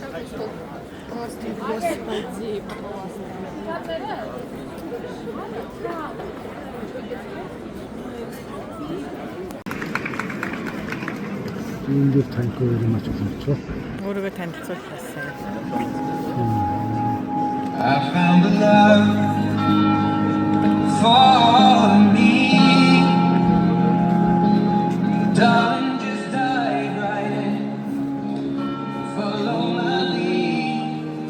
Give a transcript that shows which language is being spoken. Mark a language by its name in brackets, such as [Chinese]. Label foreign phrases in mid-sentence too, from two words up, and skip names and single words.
[Russian] Господи, пожалуйста. [Mongolian] Ингээд таньгүй юм ач болчихоо. Өөрийгөө танилцуулсан. [English] I found a love for me. Darling, just dive right in. Follow my lead.